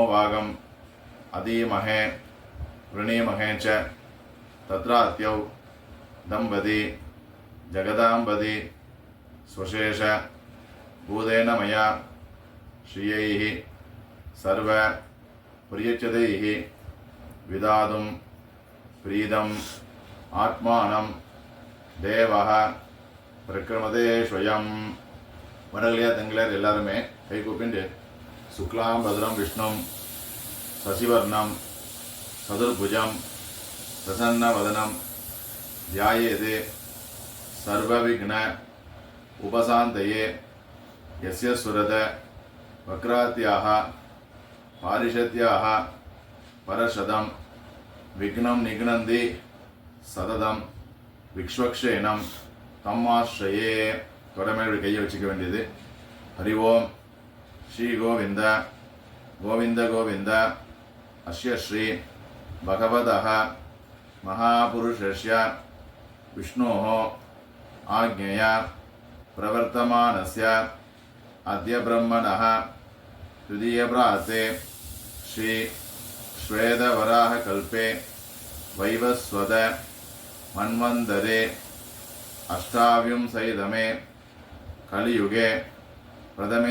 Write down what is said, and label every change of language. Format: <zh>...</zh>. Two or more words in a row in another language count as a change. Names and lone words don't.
<sa>वागम् अधीमहे वृणीमहे च तत्रात्यौ दम्पती जगदाम्बती स्वशेष भूतेन मया श्रियैः सर्व प्रियच्यदैः विदातुं प्रीदम् आत्मानं देवः प्रक्रमते स्वयं.</sa> <ta>வடகலையா தங்களையார் எல்லாருமே கை கூப்பிண்டு</ta> <sa>शुक्लाम् भद्रम् विष्णुम् शशिवर्णम् चतुर्भुजम् प्रसन्नवदनम् ध्यायेत् सर्वविघ्न उपशान्तये यस्य सुरत वक्रात्याः पारिषद्याः परशदं विघ्नं निघ्नन्ति सततं विक्ष्वक्षेणं तम्माश्रये.</sa> <ta>தொடமேல் கையை வச்சுக்க வேண்டியது.</ta> <sa>हरि ओम् श्री गोविन्द गोविन्द गोविन्द अस्य श्री भगवतः महापुरुषस्य विष्णोः आज्ञया प्रवर्तमानस्य अद्य ब्रह्मणः तृतीयप्राते श्री श्वेतवराहकल्पे वैवस्वत मन्वन्तरे अष्टाविंशतितमे कलियुगे प्रथमे</sa>